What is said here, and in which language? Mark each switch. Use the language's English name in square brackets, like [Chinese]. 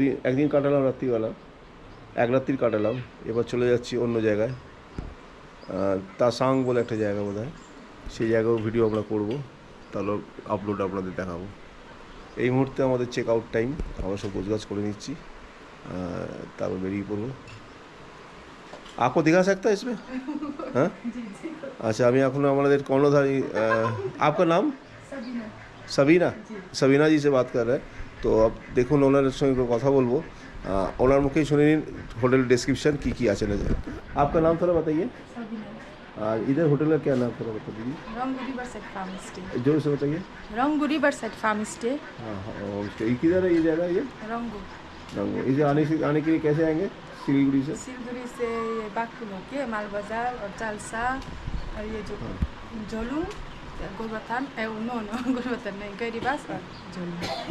[Bangla] একদিন কাটালাম রাত্রিবেলা, এক রাত্রির কাটালাম। এবার চলে যাচ্ছি অন্য জায়গায়, তাসাং বলে একটা জায়গা বোধ হয়, সেই জায়গাও ভিডিও আমরা করবো, তাহলে আপলোড আপনাদের দেখাবো। এই মুহূর্তে আমাদের চেক আউট টাইম, আমরা সব গোছগাছ করে নিচ্ছি, তারপর বেরিয়ে পড়বো। [Hindi] आपको दिखा सकता है इसमें? हाँ अच्छा, अभी [Bangla] এখন আমাদের কর্ণধারী, [Hindi] आपका नाम? সাবিনা। সাবিনা জি से बात कर रहे हैं। [Bangla] তো দেখুন ওনার সঙ্গে কথা বলবো, ওনার মুখেই শুনে নিন হোটেল डिस्क्रिप्शन की আছে ना। [Hindi] आपका नाम थोड़ा बताइए। इधर होटल का क्या नाम थोड़ा बता दीजिए। रंगू रिवरसाइड फार्म स्टे। जोर से बताइए। रंगू रिवरसाइड फार्म स्टे। हाँ होम स्टे किधर है ये जगह? ये रंगू रंगो। इसे आने के लिए कैसे आएंगे सिलीगुड़ी से? सिलगुड़ी से ये बागपुल होके माल बाजार और चालसा और ये जो जोलूम, गोलबथान, नो गोलबथान नहीं, गरीबास और जोलूम।